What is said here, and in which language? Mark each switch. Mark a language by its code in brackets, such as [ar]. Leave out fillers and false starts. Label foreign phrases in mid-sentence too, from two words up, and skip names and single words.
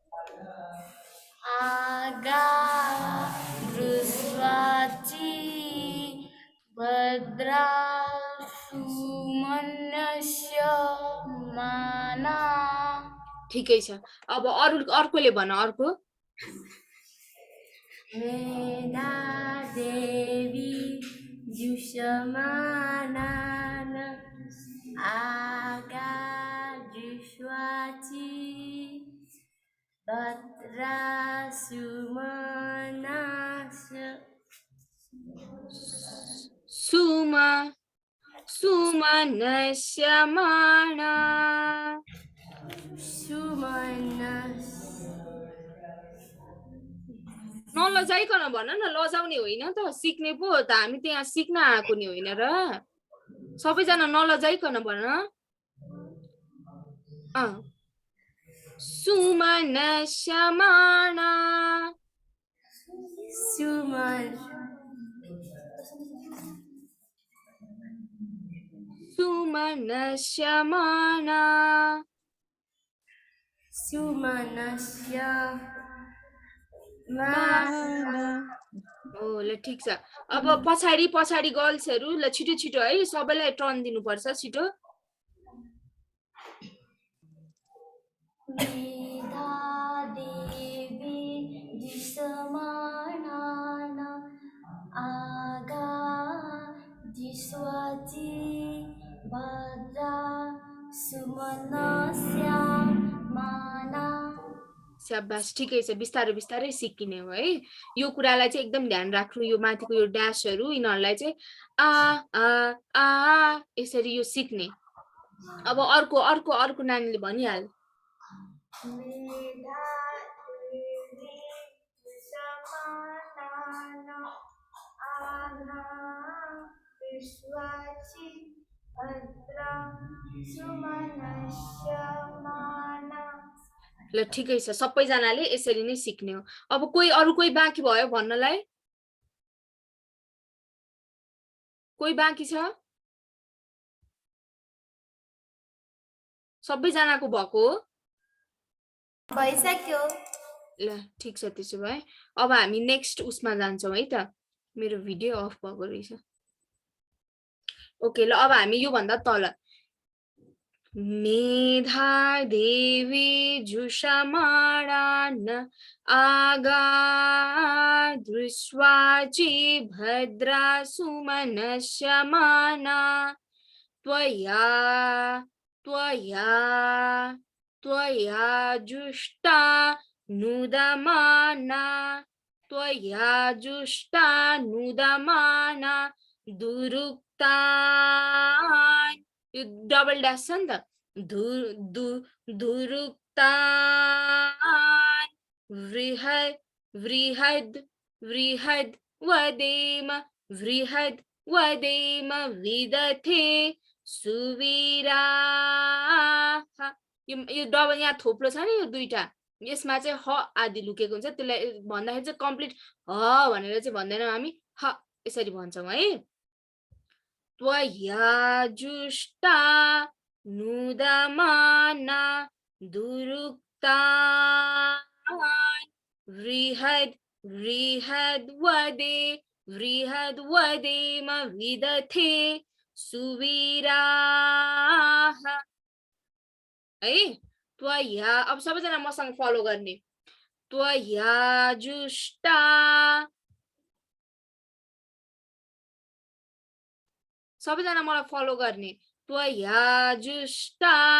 [sa] आगा दृष्वाची भद्रा सुमनस्य माना। [ne] ठिकै छ। अब अर्कोले भन, अर्को। [sa] मेधा देवी जुषमानान आगा जुष्वाची भद्रा सुमनास सुमनस्य माना। सुमनस [ne] नलजाइकन भन न, लजाउने होइन त, सिक्ने पो हो त, हामी त्यहाँ सिक्न आएको नि होइन र। सबैजना नलजाइकन भन। [sa] सुमनस्य माना। सुमन सुमनस्य माना। सुमनस्य माना। [ne] हो, ल ठिक छ। अब पछाडि पछाडि गर्ल्सहरू, ल छिटो छिटो है, सबैलाई टर्न दिनुपर्छ छिटो। [sa] मेधा देवी जिसमानान आगा जिस्वाची भद्रा सुमनस्य माना। [ne] स्याबास, ठिकै छ। बिस्तारै बिस्तारै सिकिने हो है। यो कुरालाई चाहिँ एकदम ध्यान राख्नु, यो माथिको यो ड्यासहरू यिनीहरूलाई चाहिँ आ आ आ यसरी यो सिक्ने। अब अर्को अर्को अर्को नानीले भनिहाल। [sa] मेधा देवी जिसमानान आगा विश्वाची भद्रा सुमनस्य माना। [ne] ल ठिकै छ, सबैजनाले यसरी नै सिक्ने हो। अब अरू कोही बाँकी भयो भन्नलाई? कोही बाँकी छ? सबैजनाको भएको हो? भइसक्यो। ल ठिक छ, त्यसो भए अब हामी नेक्स्ट उसमा जान्छौँ है त। मेरो भिडियो अफ भएको रहेछ। ओके, ल अब हामी योभन्दा तल। [sa] मेधा देवी जुषमाणान आगा दृष्वाची भद्रा सुमनस्य माना। त्वया त्वया त्वया जुष्टा नुदमाना। त्वया जुष्टा नुदमाना दुरुक्तान्। [ne] यो [en] double dash [ne] छ नि त। [sa] दुरुक्तान् वृहद् वृहद् वृहद् वदेम वृहद् वदेम विदथे सुवीराः। [ne] यो डबल यहाँ थोप्लो छ नि, यो दुईटा, यसमा चाहिँ ह आदि लुकेको हुन्छ। त्यसलाई भन्दाखेरि चाहिँ कम्प्लिट ह भनेर चाहिँ भन्दैनौँ हामी, ह यसरी भन्छौँ है। [sa] त्वया जुष्टा नुदमाना दुरुक्तान् वृहद् वृहद् वदेम विदथे सुवीराः है। त्वया, [ne] अब सबैजना मसँग फलो गर्ने। [sa] त्वया जुष्टा, [ne] सबैजना मलाई फलो गर्ने। [sa] त्वया जुष्टा